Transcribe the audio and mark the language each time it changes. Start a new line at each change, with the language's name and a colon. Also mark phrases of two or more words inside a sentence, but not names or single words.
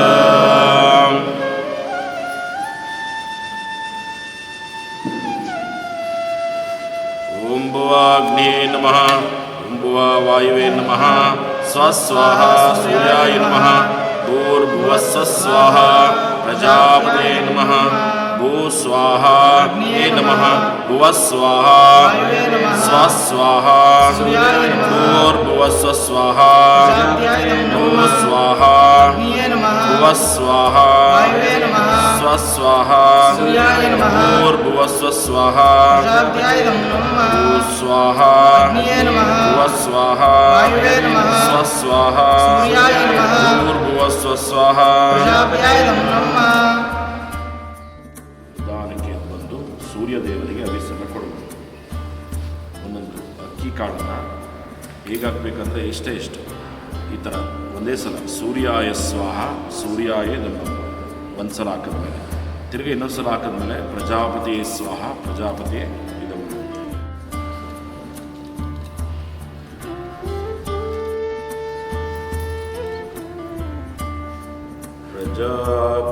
Sanskrit: ಓಂ ಭುವಾಗ್ನೇ ನಮಃ. ಓಂ ಭುವಾ ವಾಯುವೇ ನಮಃ. ಸ್ವಸ್ವಾಹ ಸೂರ್ಯಾಯ ನಮಃ. ಭೂರ್ಭುವಸ್ಸಃ ಸ್ವಾಹ ಪ್ರಜಾಪತಯೇ ನಮಃ. ಭೂಸ್ವಾಹ ಅಗ್ನೇ ನಮಃ. ಭುವಸ್ವಾಹ ಸ್ವಸ್ವಾಹ ಭೂರ್ಭುವಸ್ಸಃ ಸ್ವಾಹ ಭೂಸ್ವಾಹ ಭುವಸ್ವಾಹ ಸ್ವಸ್ವಾಹ ಭೂರ್ಭುವಸ್ಸಃ ಸ್ವಾಹ ಭೂಸ್ವಾಹ ಭುವಸ್ವಾಹ ಸ್ವಸ್ವಾಹ ಭೂರ್ಭುವಸ್ಸಃ ಸ್ವಾಹ.
Kannada: ನಿಧಾನಕ್ಕೆ ಬಂದು ಸೂರ್ಯದೇವರಿಗೆ ಅಭಿಷೇಕ ಕೊಡಬೇಕು. ಒಂದೊಂದು ಅಕ್ಕಿ ಕಾಳನ್ನು ಹೇಗಾಗಬೇಕಂದ್ರೆ ಇಷ್ಟೇ ಈ ಥರ ಒಂದೇ ಸಲ
Sanskrit: ಸೂರ್ಯಾಯ ಸ್ವಾಹ ಸೂರ್ಯಾಯ ನಮಃ
Kannada: ಒಂದು ಸಲ ಹಾಕಿದ್ಮೇಲೆ ತಿರುಗಿ ಇನ್ನೊಂದು ಸಲ ಹಾಕಿದ್ಮೇಲೆ
Sanskrit: ಪ್ರಜಾಪತಿಯೇ ಸ್ವಾಹ ಪ್ರಜಾಪತಿಯೇ
Kannada: ಇದನ್ನು.
Sanskrit: ಪ್ರಜಾಪತಿಯೇ